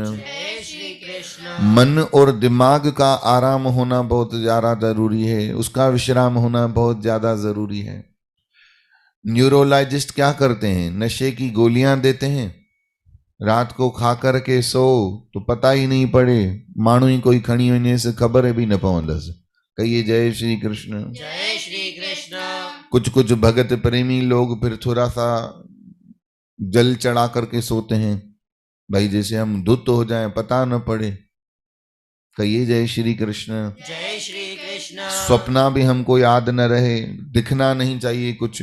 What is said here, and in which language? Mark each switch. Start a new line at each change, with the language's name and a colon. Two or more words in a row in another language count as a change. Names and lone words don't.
Hindi: जय श्री कृष्ण। मन और दिमाग का आराम होना बहुत ज्यादा जरूरी है, उसका विश्राम होना बहुत ज्यादा जरूरी है। न्यूरोलॉजिस्ट क्या करते हैं? नशे की गोलियां देते हैं, रात को खा कर के सो तो पता ही नहीं पड़े,
Sindhi: माण्हू ही कोई खणी वञे से खबर भी न पवंदसि।
Hindi: कहिए जय श्री कृष्ण। जय श्री कृष्ण। कुछ कुछ भगत प्रेमी लोग फिर थोड़ा सा जल चढ़ा करके सोते हैं, भाई जैसे हम धुत हो जाएं, पता न पड़े। कहिए जय श्री कृष्ण। जय श्री कृष्ण। स्वप्ना भी हमको याद न रहे, दिखना नहीं चाहिए कुछ।